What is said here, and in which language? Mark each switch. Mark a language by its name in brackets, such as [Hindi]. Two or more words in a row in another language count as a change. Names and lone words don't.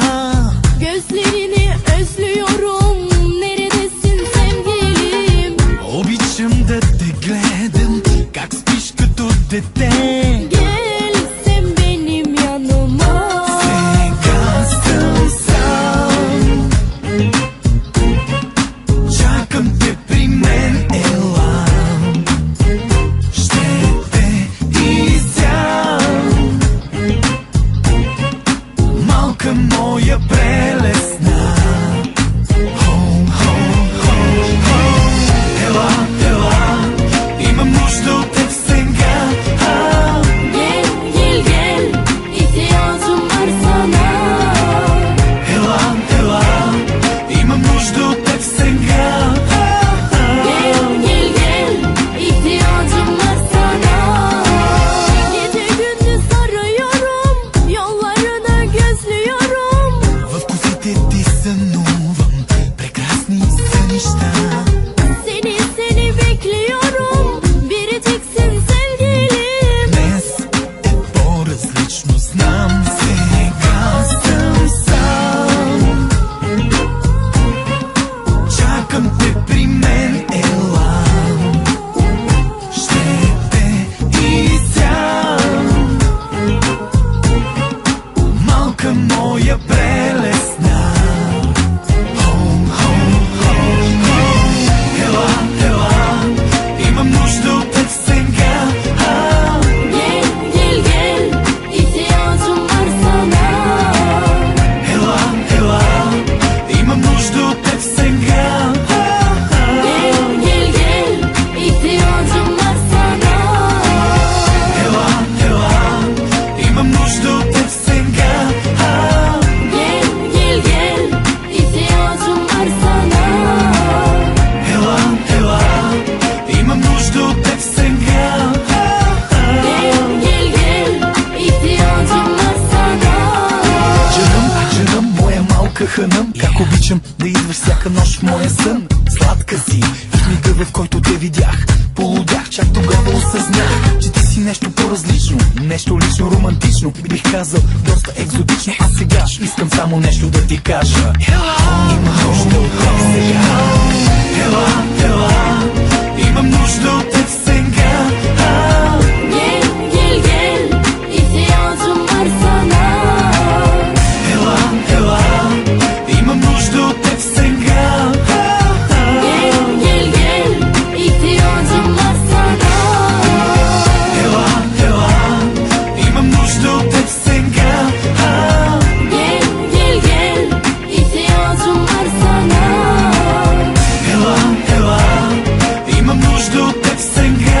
[Turkish] Gözlerini özlüyorum. Neredesin sevgilim? [Bulgarian] Обичам да те гледам, как спиш като дете. [Turkish] Gel sen benim yanıma. [Bulgarian] Сега съм сам, чакам те при мен, ела. Ще те изям, малка моя прелесна. Ела, ела, имам нужда от теб сега. [Turkish] Gel gel gel. İhtiyacım var sana. [Bulgarian] Ела, ела, имам нужда от теб сега. [Turkish] Gel gel gel. İhtiyacım var sana. Gece gündüz arıyorum. Yollarını gözlüyorum. [Bulgarian] В косите ти сънувам прекрасни сънища. [Turkish] Seni bekliyorum. Biriciksin sevgilim. [Bulgarian] Днес е по-различно, знам. Сега съм сам, чакам те при мен, ела. Ще те изям, малка моя прелесна. Ела, ела, имам нужда от теб сега. [Turkish] Gel gel gel. İhtiyacım var sana. [Bulgarian] Ела, ела, имам нужда от теб сега. [Turkish] Gel gel gel. İhtiyacım var sana. [Bulgarian] Ела, ела, имам нужда от теб сега. [Turkish] Gel gel gel. İhtiyacım var sana. [Bulgarian] Ела, ела, имам нужда от теб сега. [Turkish] Gel gel gel. İhtiyacım var sana. [Bulgarian] Джеръм, моя малка хънъм, как обичам да идваш всяка нощ в моя сън. Сладка си, в мига в който те видях, полудях, чак тогава осъзнах, че ти си нещо по-различно, нещо лично романтично, бих казал доста екзотично. А сега искам само нещо да ти кажа. Има нужда от теб сега. Ела, ела, имам нужда от теб сега. [Turkish] Gel gel gel. İhtiyacım var sana. [Bulgarian] Ела, ела, имам нужда от теб сега. [Turkish] Gel gel gel. İhtiyacım var sana. [Bulgarian] Ела, ела, имам нужда от теб сега. [Turkish] Gel gel gel. İhtiyacım var sana. [Bulgarian] Ела, ела, имам нужда от теб сега.